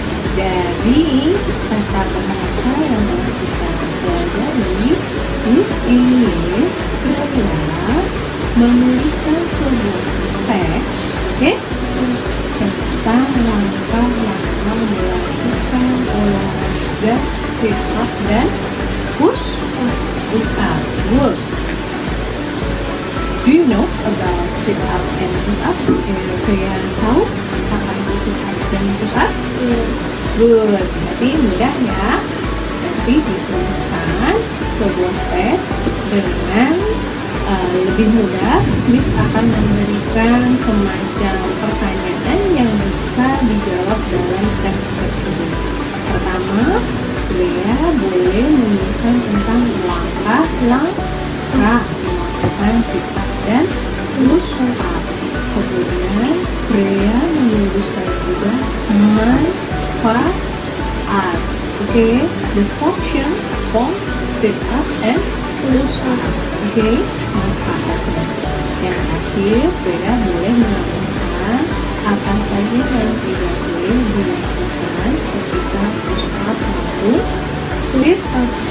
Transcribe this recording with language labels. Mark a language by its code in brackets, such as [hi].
[id] Dari tata bahasa yang telah kita pelajari, Miss ini adalah menuliskan sebuah teks, tentang langkah-langkah melakukan olahraga sit up dan push up. [en] Good. Do you know about sit up and push up? [id] Kalian tahu apa itu sit up dan push up? [en] Good. [id] Berarti mudah ya. Nanti disusun sebuah teks dengan lebih mudah. Miss akan memberikan semacam pertanyaan yang bisa dijawab dalam teks tersebut. Pertama, Lea boleh menuliskan tentang langkah melakukan sit up dan push up. Kemudian Lea menuliskan juga manfaat. [en] The function for sit up and push up. [id] Manfaat. Yang terakhir, Lea boleh menambahkan apa saja yang tidak boleh dilakukan ketika push up maupun sit up.